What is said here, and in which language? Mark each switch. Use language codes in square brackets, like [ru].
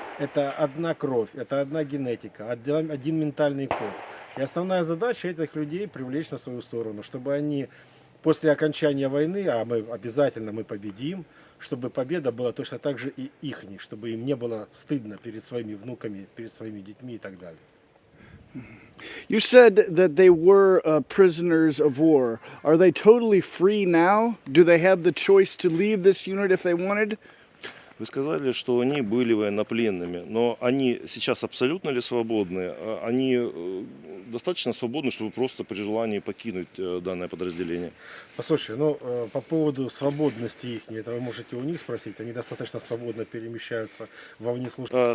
[ru] Это одна кровь, это одна генетика, один ментальный код. И основная задача этих людей привлечь на свою сторону, чтобы они после окончания войны, а мы обязательно победим, чтобы победа была точно так же и ихней, чтобы им не было стыдно перед своими внуками, перед своими детьми и так далее. [en] You said that they were prisoners of war. Are they totally free now? Do they have the choice to leave this unit if they wanted? [ru] Вы сказали, что они были военнопленными, но они сейчас абсолютно ли свободны? Они достаточно свободны, чтобы просто при желании покинуть данное подразделение? Послушайте, по поводу свободности их, это вы можете у них спросить, они достаточно свободно перемещаются во внеслужбе.